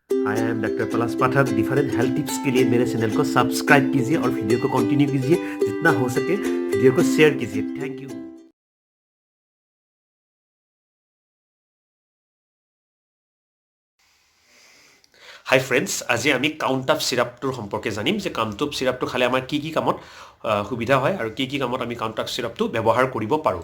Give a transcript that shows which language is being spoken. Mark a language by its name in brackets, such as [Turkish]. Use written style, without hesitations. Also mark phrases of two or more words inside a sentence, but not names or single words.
[English] I am doctor पलाश पाठक। [Hindi] डिफरेंट [English] health tips [Hindi] के लिए मेरे चैनल को सब्सक्राइब कीजिए और वीडियो को कंटिन्यू कीजिए। जितना हो सके वीडियो को शेयर कीजिए। [English] thank you. hi friends, [Assamese] আজি আমি কাউণ্ট আপ চিৰাপটোৰ সম্পৰ্কে জানিম যে কাউণ্ট আপ চিৰাপটো খালে আমাৰ কি কামত সুবিধা হয় আৰু কি কামত আমি কাউণ্ট আপ চিৰাপটো ব্যৱহাৰ কৰিব পাৰোঁ।